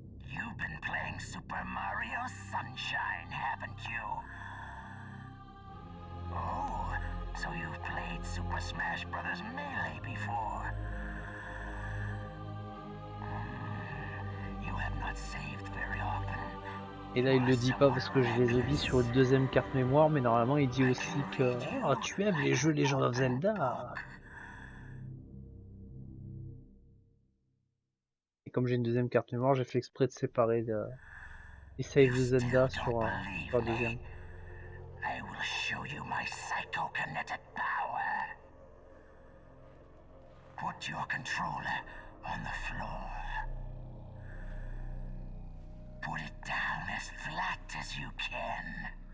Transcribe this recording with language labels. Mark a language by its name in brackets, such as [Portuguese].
[English] You've been playing Super Mario Sunshine, haven't you? Oh, so you've played Super Smash Bros. Melee before? You have not saved very often. [French] Et là il le dit pas parce que je les ai vus sur une deuxième carte mémoire, mais normalement il dit aussi que oh, tu aimes les jeux Legend of Zelda. Et comme j'ai une deuxième carte mémoire, j'ai fait exprès de séparer les saves de Zelda sur la deuxième. [English] I will show you my psychokinetic power. Put your controller on the floor. Put it down as flat as you can.